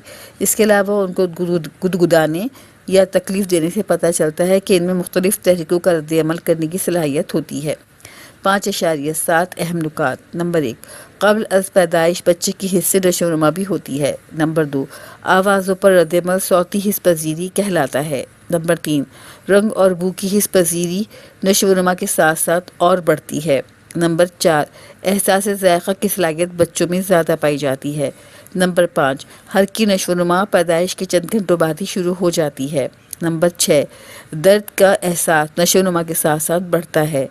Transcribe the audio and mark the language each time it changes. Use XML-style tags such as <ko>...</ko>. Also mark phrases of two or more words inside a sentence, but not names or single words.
<ur>اس کے علاوہ ان کو گدگدانے یا تکلیف دینے سے پتہ چلتا ہے کہ ان میں مختلف تحریکوں کا رد عمل کرنے کی صلاحیت ہوتی ہے۔ 5.7 اہم نکات۔ نمبر 1، قبل از پیدائش بچے کی حس سے نشو و نما بھی ہوتی ہے۔ نمبر 2، آوازوں پر رد عمل صوتی حس پذیری کہلاتا ہے۔ نمبر 3، رنگ اور بو کی حس پذیری نشو و نما کے ساتھ ساتھ اور بڑھتی ہے۔ نمبر 4، احساس ذائقہ کی صلاحیت بچوں میں زیادہ پائی جاتی ہے۔ نمبر 5، حرکی نشو و نما پیدائش کے چند گھنٹوں بعد ہی شروع ہو جاتی ہے۔ نمبر 6، درد کا احساس نشو و نما کے ساتھ ساتھ بڑھتا ہے۔</ur>